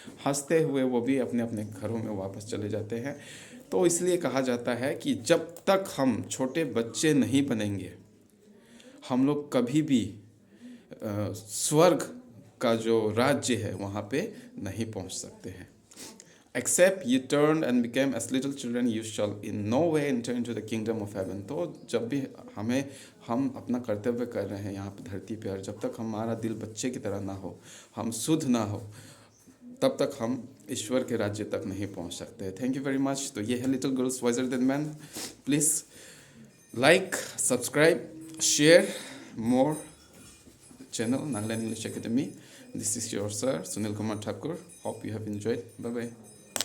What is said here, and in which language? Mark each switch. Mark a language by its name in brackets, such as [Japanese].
[Hindi] हंसते हुए वो भी अपने अपने घरों में वापस चले जाते हैं. तो इसलिए कहा जाता है कि जब तक हम छोटे बच्चे नहीं बनेंगे हम लोग कभी भी स्वर्ग का जो राज्य है वहाँ पे नहीं पहुँच सकते हैं. [English] Except you turned and became as little children, you shall in no way enter into the kingdom of heaven. [Hindi] तो जब भी हम अपना कर्तव्य कर रहे हैं यहाँ पे धरती पे, और जब तक हमारा दिल बच्चे की तरह ना हो, हम शुद्ध ना हो, तब तक हम ईश्वर के राज्य तक नहीं पहुँच सकते. [English] Thank you very much. [Hindi] तो ये है little girls visor then man. [English] Please like, subscribe, share more channel Nagaland English Academy. This is your sir Sunil Kumar Thakur. Hope you have enjoyed. Bye bye.